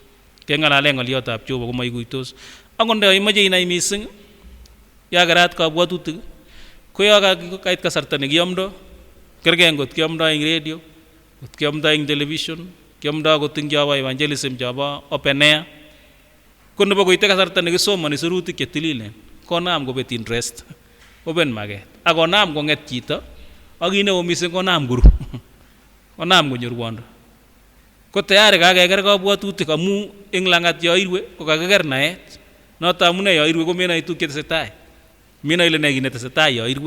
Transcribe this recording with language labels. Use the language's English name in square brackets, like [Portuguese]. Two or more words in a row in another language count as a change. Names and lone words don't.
[Kalenjin] Keng'alale ng'olyotab Jehova ko maikuitos. Akot nda imache inai mising ya kerat kabwatutik ko yo kait kasarta nekiyomdo kergei ngot kiyomdo eng radio, ngot kiyomdo eng television, kiyomdo akot eng chobo evangelism chobo [English] open air. [Kalenjin] Ko nebo koite kasarta nekisomani sirutik chetililen konam kobet interest, [English] open maket. [Kalenjin] Akonam kong'et chito ak kit neo mising konam koru. Konam konyor rwondo. Ko tayari kakeker kabwatutik amu eng lang'at yo irwe ko kakiker naet. Noto amune yo irwe komenai tuguk chetesetai. Menai ile ne kit netesetai yo irwe.